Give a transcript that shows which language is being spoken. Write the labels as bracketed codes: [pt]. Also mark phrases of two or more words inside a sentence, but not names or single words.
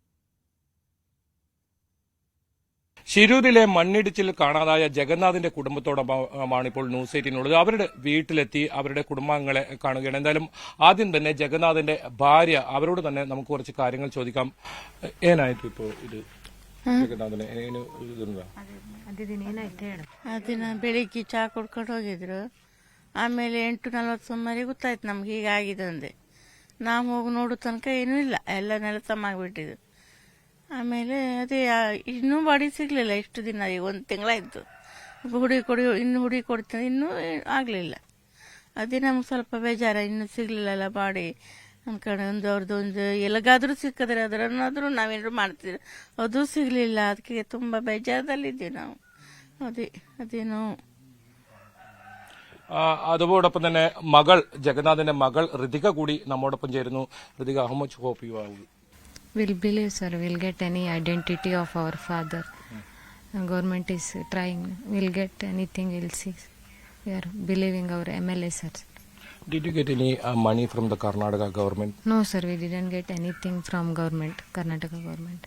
[ml] ശിരൂരിലെ മണ്ണിടിച്ചിൽ കാണാതായ ജഗന്നാഥിന്റെ കുടുംബത്തോടൊപ്പമാണ് ഇപ്പോൾ ന്യൂസ് 18 അവരുടെ വീട്ടിലെത്തി അവരുടെ കുടുംബാംഗങ്ങളെ കാണുകയാണ്. എന്തായാലും ആദ്യം തന്നെ ജഗന്നാഥിന്റെ ഭാര്യ, അവരോട് തന്നെ നമുക്ക് കുറച്ച് കാര്യങ്ങൾ ചോദിക്കാം. [kn] ಏನಾಯ್ತು [ml] ഇപ്പോൾ ഇത് [kn] ಜಗನ್ನಾಥನೆ ಏನು ಇದುಂದಾ? ಅದನ್ನ ಬೆಳಿಗ್ಗೆ ಚಾ ಕುಡ್ಕೊಂಡು ಹೋಗಿದ್ರು. ಆಮೇಲೆ 8:40 ಸುಮಾರಿಗೆ ಗೊತ್ತಾಯ್ತು ನಮ್ಗೆ ಹೀಗಾಗಿದೆ ಅಂದೆ. ನಾವು ಹೋಗಿ ನೋಡೋ ತನಕ ಏನೂ ಇಲ್ಲ, ಎಲ್ಲ ನೆಲಸಮ ಆಗ್ಬಿಟ್ಟಿದ್ರು. ಆಮೇಲೆ ಅದೇ ಇನ್ನೂ ಬಾಡಿ ಸಿಗಲಿಲ್ಲ. ಇಷ್ಟು ದಿನ ಈಗ 1 ತಿಂಗಳಾಯಿತು. ಹುಡುಗಿ ಕೊಡ್ತೀನಿ, ಇನ್ನೂ ಆಗಲಿಲ್ಲ. ಅದೇ ನಮ್ಗೆ ಸ್ವಲ್ಪ ಬೇಜಾರ, ಇನ್ನೂ ಸಿಗಲಿಲ್ಲಲ್ಲ ಬಾಡಿ ಅನ್ಕೊಂಡು. ಅವ್ರದ್ದೊಂದು ಎಲ್ಲಿಗಾದ್ರೂ ಸಿಕ್ಕಿದ್ರೆ ಅದರನ್ನಾದರೂ ನಾವೇನಾದ್ರು ಮಾಡ್ತಿದ್ರು, ಅದು ಸಿಗಲಿಲ್ಲ. ಅದಕ್ಕೆ ತುಂಬ ಬೇಜಾರದಲ್ಲಿದ್ದೀವಿ ನಾವು. [ml] അതെനോ അതോടൊപ്പം തന്നെ മകൾ ജഗന്നാഥന്റെ മകൾ ഋതിക കൂടി നമ്മോടൊപ്പം ചേരുന്നു. ഋതിക, [en] How much hope you have? We'll believe, sir. We'll get any identity of our father. Government is trying. We'll get anything. We'll see. We are believing our MLA, sir. Did you get any money from the Karnataka government? No, sir. We didn't get anything from government, Karnataka government.